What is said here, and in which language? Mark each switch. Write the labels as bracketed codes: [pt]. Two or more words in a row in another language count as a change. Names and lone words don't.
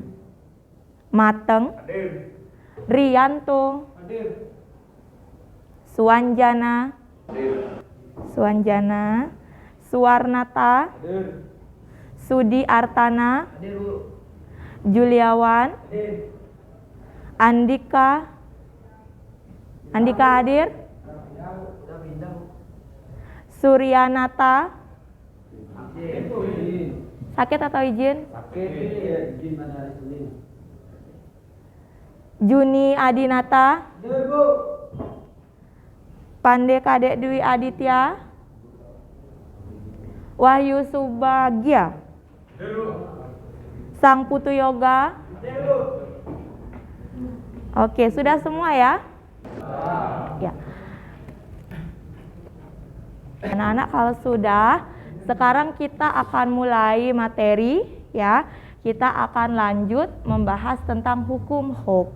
[id] Mateng, Hadir. Rianto, Hadir. Suanjana, Hadir. Suanjana, Suwarnata, Hadir. Sudi Artana, Hadir, Bu. Juliawan, Hadir. Andika, Andika hadir, Sudah pindah, Bu. Suryanata, Hadir, Bu. sakit atau izin? Sakit. Izin pada hari Senin. Juni Adinata, Hadir, Bu. Pande Kadek Dwi Aditya, Wahyu Subagya, Hadir, Bu. Sang Putu Yoga. Hadir, Bu. Oke, sudah semua ya? Ya. Anak-anak, kalau sudah, sekarang kita akan mulai materi ya. Kita akan lanjut membahas tentang hukum Hooke.